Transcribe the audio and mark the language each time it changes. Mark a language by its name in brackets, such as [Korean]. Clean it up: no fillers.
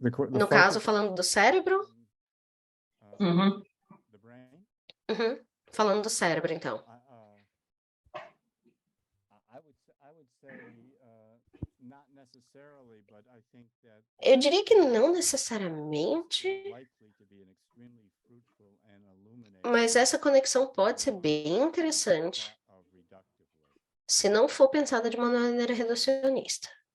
[Portuguese] No caso, falando do cérebro? Uhum. [English] The brain? Uhum. [Portuguese] Falando do cérebro, então. [English] I would say not necessarily, but I think that [Portuguese] Eu diria que não necessariamente, [English] likely to be an extremely fruitful and illuminating [Portuguese] mas essa conexão pode ser bem interessante [English] of reductive work. [Portuguese] se não for pensada de uma maneira reducionista.